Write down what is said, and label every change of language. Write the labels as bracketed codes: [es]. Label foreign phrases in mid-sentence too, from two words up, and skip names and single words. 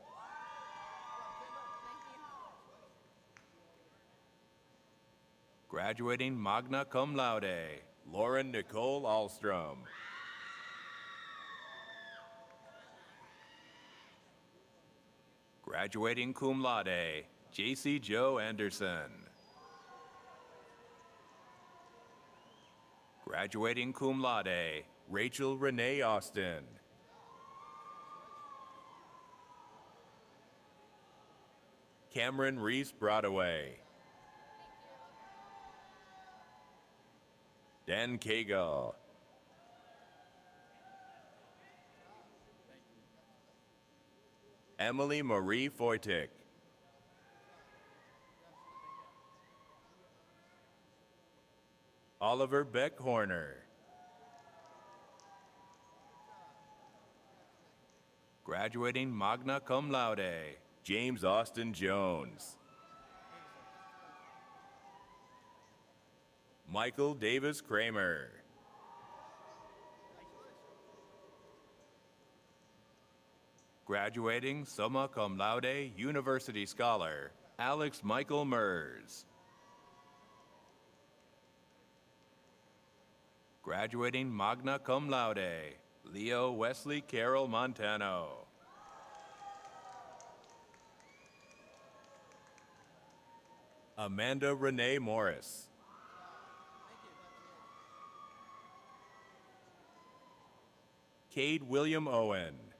[en] Graduating [la] magna cum laude, [en] Lauren Nicole Alstrom. [la] Graduating cum laude, [en] JC Joe Anderson. [la] Graduating cum laude, [en] Rachel Renee Austin. Cameron Reese Broadway. Dan Cagle. Emily Marie Foytick. Oliver Beck Horner. [la] Graduating magna cum laude, [en] James Austin Jones. Michael Davis Kramer. [la] Graduating summa cum laude, [en] University Scholar, Alex Michael Mers. Graduating [la] magna cum laude, [en] Leo Wesley Carroll Montano. Amanda Renee Morris. Cade William Owen.